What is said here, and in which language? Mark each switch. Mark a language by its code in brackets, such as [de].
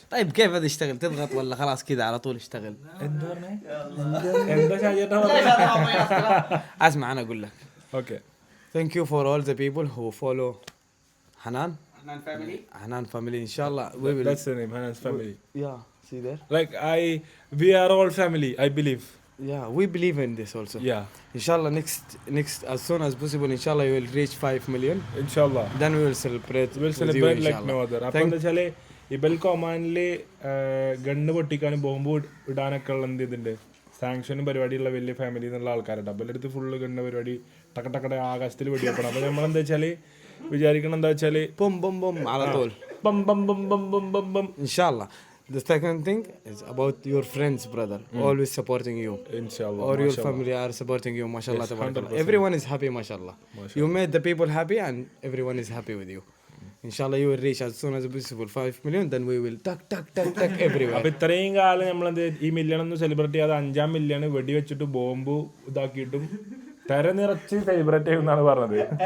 [ar] طيب كيف هذا يشتغل؟ تضغط ولا خلاص كذا على طول يشتغل؟ اسمع انا اقول لك. [en] Okay. Thank you for all the people who follow Hanan family. Inshallah we will. That's the name, Hanan's family. Yeah, see there. Like we are all family, I believe. Yeah, we believe in this also. Yeah. Inshallah next as soon as possible, inshallah you will reach 5 million. Inshallah. Then we will celebrate. We'll celebrate like no other. [ml] അപ്പോൾ എന്താ വെച്ചാല് ഇബൽക്ക് ഒമാനില് gun പൊട്ടിക്കാനും bomb ഇടാനൊക്കെ ഉള്ള എന്ത് ഇതുണ്ട്, സാങ്ഷനും പരിപാടിയുള്ള വലിയ family എന്നുള്ള ആൾക്കാരുണ്ട്. അപ്പോൾ അടുത്ത് ഫുള്ള് ഗണ്ണ് പരിപാടി ടക്കടക്കട ആകാശത്തിൽ വെടിവെക്കണം. അപ്പോൾ നമ്മളെന്താ വെച്ചാല് വിചാരിക്കണം എന്താ വെച്ചാല് [ar] بوم بوم بوم على طول. ബം ബം ബം ബം ബം ബം ബം. [en] Inshallah. The second thing is about your friends, brother. Always supporting you. Inshallah. Or your family are supporting you. MashaAllah. Yes, everyone is happy, MashaAllah. You made the people happy and everyone is happy with you. Inshallah you will reach as soon as possible 5 million. Then we will tuck everywhere. [ml] അപ്പോൾ ഇത്രയും കാലം നമ്മളെന്ത് ഈ million ഒന്നും celebrate ചെയ്യാതെ 5-ാം million വെടിവെച്ചിട്ട് bomb ഇതാക്കിയിട്ടും നിറച്ച് celebrate ചെയ്യുമെന്നാണ് പറഞ്ഞത്.